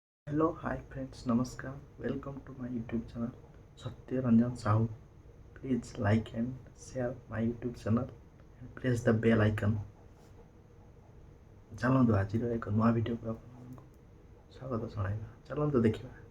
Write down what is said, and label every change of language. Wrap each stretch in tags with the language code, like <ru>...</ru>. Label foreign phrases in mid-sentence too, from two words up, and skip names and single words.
<en>Hello, hi friends, Namaskar. Welcome to my YouTube channel, Satya Ranjan Sahu. Please like and share my YouTube channel and press the bell icon.</en> <or>ଚାଲନ୍ତୁ ଆଜିର ଏକ ନୂଆ ଭିଡ଼ିଓକୁ ଆପଣଙ୍କୁ ସ୍ୱାଗତ ଜଣାଇବା। ଚାଲନ୍ତୁ ଦେଖିବା।</or>